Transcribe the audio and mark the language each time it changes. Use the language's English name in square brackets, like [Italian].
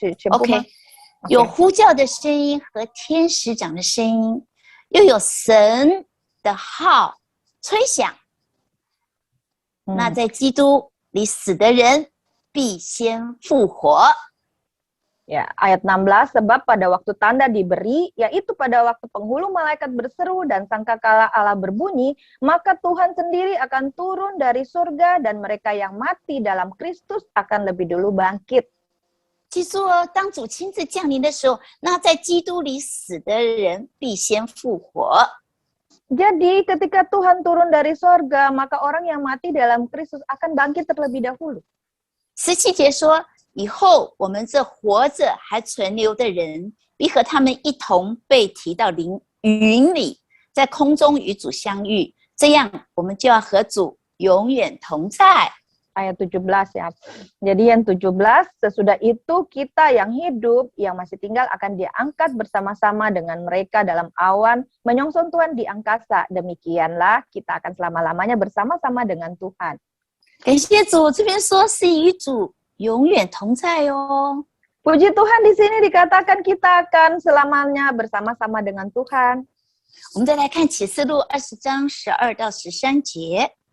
[Chinese] OK， 有呼叫的声音和天使长的声音，又有神的号吹响。那在基督里死的人必先复活。 [Indonesian] Ya, ayat 16, sebab pada waktu tanda diberi, yaitu pada waktu penghulu malaikat berseru dan sangkakala Allah berbunyi, maka Tuhan sendiri akan turun dari surga dan mereka yang mati dalam Kristus akan lebih dulu bangkit. [Chinese] 记住哦，当主亲自降临的时候，那在基督里死的人必先复活。 [Indonesian] Jadi ketika Tuhan turun dari surga, maka orang yang mati dalam Kristus akan bangkit terlebih dahulu. [Chinese] 17节说，以后我们这活着还存留的人，必和他们一同被提到云里，在空中与主相遇，这样我们就要和主永远同在。 [Indonesian] Ayat 17 ya. Jadi yang 17, sesudah itu kita yang hidup, yang masih tinggal akan diangkat bersama-sama dengan mereka dalam awan, menyongsong Tuhan di angkasa. Demikianlah kita akan selama-lamanya bersama-sama dengan Tuhan. [Chinese] 感谢主，这边说是与主永远同在哦。 [Indonesian] Puji Tuhan, di sini dikatakan kita akan selamanya bersama-sama dengan Tuhan. [Chinese] 我们再来看启示录20章12到13节。